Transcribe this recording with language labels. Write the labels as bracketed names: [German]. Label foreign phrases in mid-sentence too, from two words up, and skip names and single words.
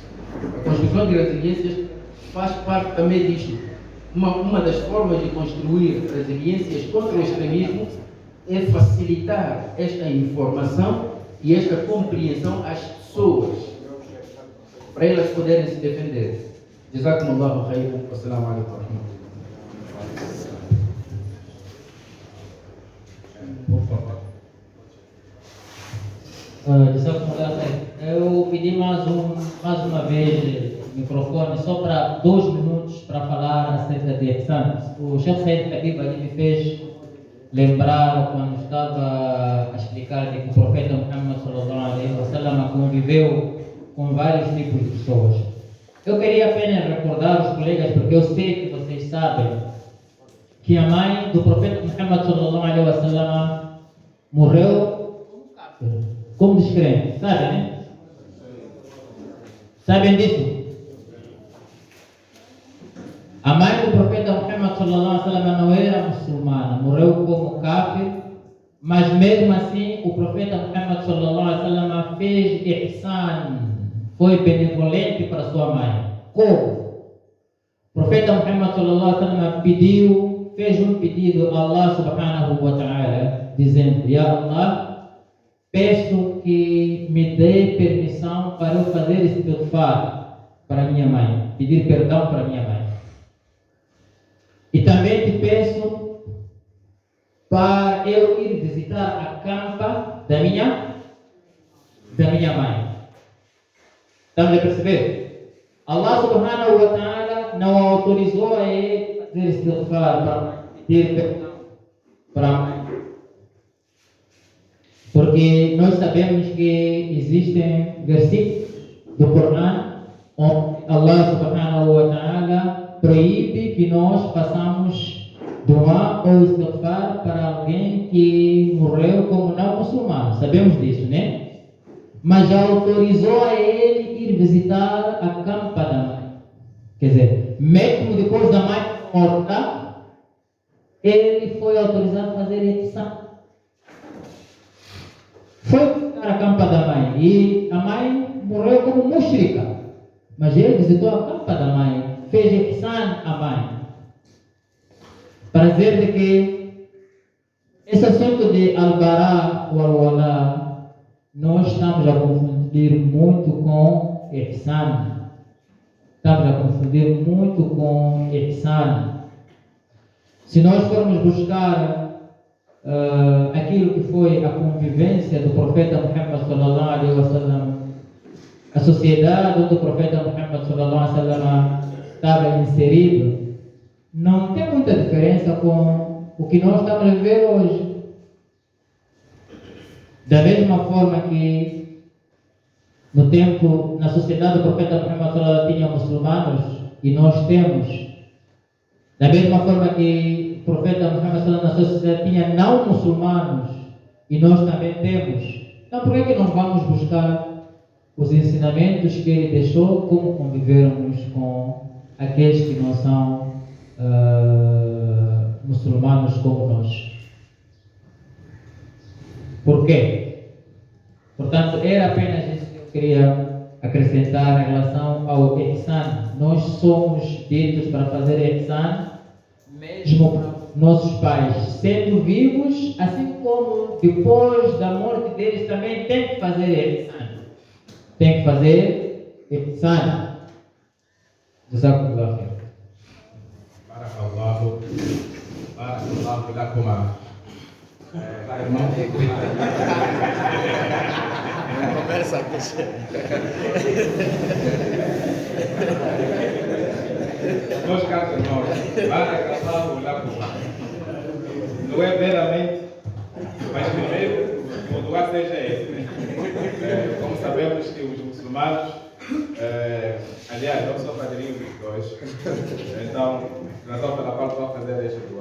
[Portuguese] A construção de resiliências faz parte também disto. Uma das formas de construir resiliências contra o extremismo é facilitar esta informação e esta compreensão às pessoas, para elas poderem se defender. [Arabic] جزاكم الله خيرا. والسلام عليكم ورحمة الله. [Portuguese] Eu pedi mais uma vez o microfone só para 2 minutos para falar acerca de ihsan. O Sheikh Said Habib ali me fez lembrar quando estava a explicar que o profeta Muhammad [Arabic] صلى الله عليه وسلم [Portuguese] conviveu com vários tipos de pessoas. Eu queria apenas recordar os colegas, porque eu sei que vocês sabem que a mãe do profeta Muhammad [Arabic] صلى الله عليه وسلم [Portuguese] morreu como descrente, sabem, né? Sabem disso? A mãe do profeta Muhammad [Arabic] صلى الله عليه وسلم [Portuguese] não era muçulmana, morreu como kafir, mas mesmo assim o profeta Muhammad [Arabic] صلى الله عليه وسلم [Portuguese] fez ihsan, foi benevolente para sua mãe. Como? O profeta Muhammad [Arabic] صلى الله عليه وسلم [Portuguese] fez um pedido a Allah [Arabic] سبحانه وتعالى, [Portuguese] dizendo: [Arabic] يا الله, [Portuguese] peço que me dê permissão para eu fazer istighfar para minha mãe, pedir perdão para minha mãe. E também te peço para eu ir visitar a campa da minha mãe. Estamos a perceber? Allah [Arabic] سبحانه وتعالى [Portuguese] não autorizou a ele fazer istighfar para pedir perdão para a mãe. Porque nós sabemos que existem versículos do Corão onde Allah [Arabic] سبحانه وتعالى [Portuguese] proíbe que nós façamos dua ou istighfar para alguém que morreu como não muçulmano. Sabemos disso, né? Mas já autorizou a ele ir visitar a campa da mãe. Quer dizer, mesmo depois da mãe morta, ele foi autorizado a fazer ihsan. Foi visitar a campa da mãe e a mãe morreu como mushrika, mas ele visitou a campa da mãe, fez ihsan à mãe, para dizer de que esse assunto de al-bara ou al-wala nós estamos a confundir muito com ihsan. Estamos a confundir muito com ihsan. Se nós formos buscar aquilo que foi a convivência do profeta Muhammad [Arabic] صلى الله عليه وسلم, [Portuguese] a sociedade onde o profeta Muhammad [Arabic] صلى الله عليه وسلم [Portuguese] estava inserido, não tem muita diferença com o que nós estamos a viver hoje. Da mesma forma que no tempo, na sociedade do profeta Muhammad [Arabic] صلى الله عليه وسلم [Portuguese] tinha muçulmanos e nós temos, da mesma forma que o profeta Muhammad [Arabic] صلى الله عليه وسلم [Portuguese] na sociedade tinha não muçulmanos e nós também temos, então por que não vamos buscar os ensinamentos que ele deixou, como convivermos com aqueles que não são muçulmanos como nós? Por quê? Portanto, era apenas isso que eu queria acrescentar em relação ao ihsan. Nós somos ditos para fazer ihsan mesmo para nossos pais, sendo vivos, assim como depois da morte deles também tem que fazer ihsan. Tem que fazer ihsan. [Arabic] جزاكم الله خير. بارك الله لكما. [Portuguese] Irmão. Conversa aqui. Meus caros irmãos, [Arabic] بارك الله لكما. [Portuguese] Não é meramente, mas primeiro o dua seja esse, né? Como sabemos que os muçulmanos, aliás, eu sou padrinho dos dois, então, razão pela qual estou a fazer este dua.